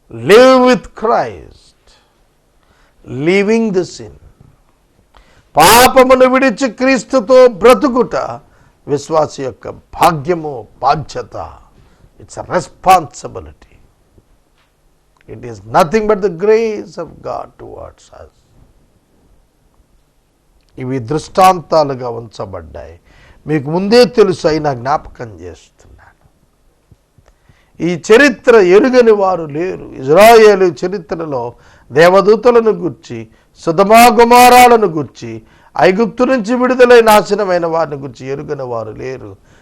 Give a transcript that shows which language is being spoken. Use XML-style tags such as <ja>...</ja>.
<en>Live with Christ, living the sin.</en> <te>పాపమును విడిచి క్రీస్తుతో బ్రతుకుట విశ్వాసి యొక్క భాగ్యము, బాధ్యత.</te> <en>It's a responsibility. It is nothing but the grace of God towards us.</en> <te>ఇవి దృష్టాంతాలుగా ఉంచబడ్డాయి. మీకు ముందే తెలుసు, అయినా జ్ఞాపకం చేస్తున్నాను. ఈ చరిత్ర ఎరుగని వారు లేరు. ఇజ్రాయేలు చరిత్రలో దేవదూతలను గుర్చి, సొదొమ గొమొర్రాలను గుర్చి, ఐగుప్తు నుంచి విడుదలై నాశనమైన వారిని గుర్చి ఎరుగని వారు లేరు.</te>